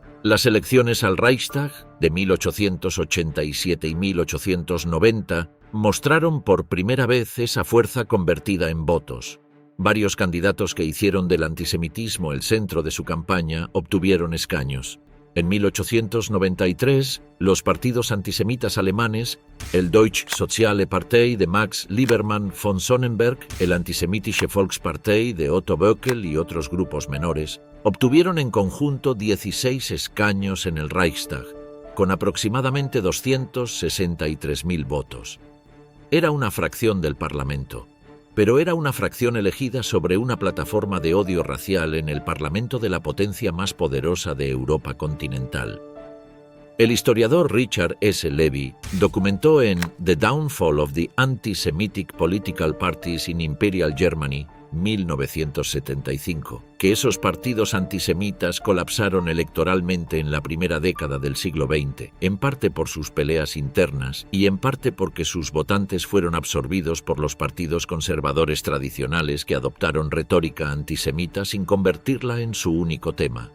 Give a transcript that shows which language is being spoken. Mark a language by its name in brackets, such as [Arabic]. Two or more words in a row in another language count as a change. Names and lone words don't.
[Spanish] Las elecciones al Reichstag de 1887 y 1890 mostraron por primera vez esa fuerza convertida en votos. Varios candidatos que hicieron del antisemitismo el centro de su campaña obtuvieron escaños. En 1893, los partidos antisemitas alemanes, el Deutsche Soziale Partei de Max Liebermann von Sonnenberg, el Antisemitische Volkspartei de Otto Böckel y otros grupos menores, obtuvieron en conjunto 16 escaños en el Reichstag, con aproximadamente 263.000 votos. Era una fracción del Parlamento, pero era una fracción elegida sobre una plataforma de odio racial en el Parlamento de la potencia más poderosa de Europa continental. El historiador Richard S. Levy documentó en The Downfall of the Anti-Semitic Political Parties in Imperial Germany 1975, que esos partidos antisemitas colapsaron electoralmente en la primera década del siglo XX, en parte por sus peleas internas y en parte porque sus votantes fueron absorbidos por los partidos conservadores tradicionales que adoptaron retórica antisemita sin convertirla en su único tema.